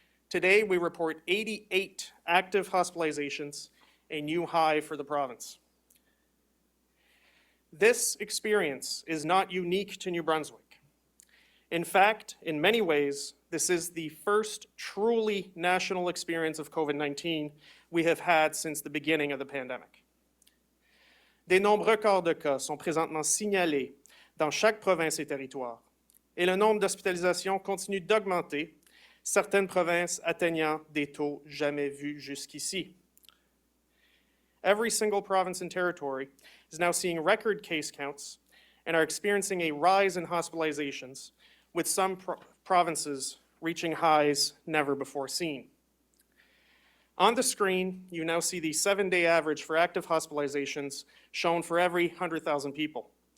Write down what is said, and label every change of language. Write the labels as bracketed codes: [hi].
[en] Today we report 88 active hospitalizations, a new high for the province. This experience is not unique to New Brunswick. In fact, in many ways, this is the first truly national experience of COVID-19 we have had since the beginning of the pandemic. [fr] Des nombres records de cas sont présentement signalés dans chaque province et territoire, et le nombre d'hospitalisations continue d'augmenter, certaines provinces atteignant des taux jamais vus jusqu'ici. [en] Every single province and territory is now seeing record case counts and are experiencing a rise in hospitalizations, with some provinces reaching highs never before seen. On the screen, you now see the 7-day average for active hospitalizations shown for every 100,000 people.